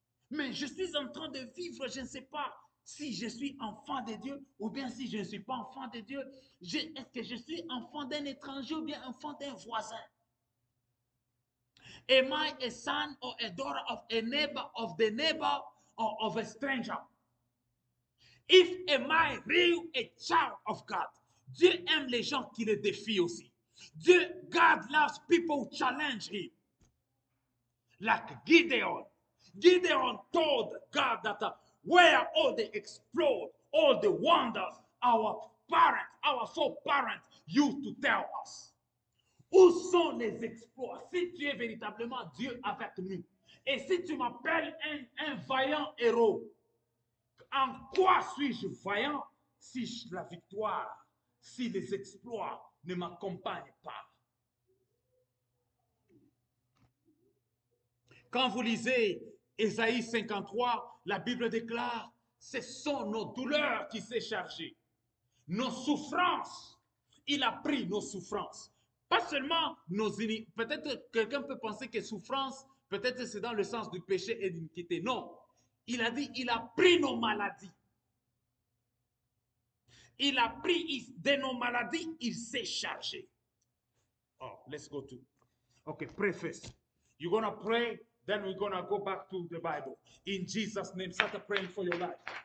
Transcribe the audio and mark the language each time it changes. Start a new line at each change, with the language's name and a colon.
French: Mais je suis en train de vivre, je ne sais pas si je suis enfant de Dieu ou bien si je ne suis pas enfant de Dieu. Est-ce que je suis enfant d'un étranger ou bien enfant d'un voisin?
English: Am I a son or a daughter of a neighbor, of the neighbor, or of a stranger? If am I real a child of God?
French: Dieu aime les gens qui le défient aussi.
English: God loves people who challenge him. Like Gideon. Gideon told God that where all the exploits, all the wonders, our parents, our foreparents used to tell us.
French: Où sont les exploits? Si tu es véritablement Dieu avec nous, et si tu m'appelles un vaillant héros, en quoi suis-je vaillant si la victoire, si les exploits ne m'accompagnent pas? Quand vous lisez Ésaïe 53, la Bible déclare, ce sont nos douleurs qui s'est chargées, nos souffrances. Il a pris nos souffrances. Pas seulement nos iniquités. Peut-être quelqu'un peut penser que souffrance, peut-être c'est dans le sens du péché et d'iniquité. Non. Il a dit, il a pris nos maladies. Il a pris de nos maladies, il s'est chargé.
English: Oh, let's go to. Okay, pray first. You're going to pray, then we're going to go back to the Bible. In Jesus' name, start praying for your life.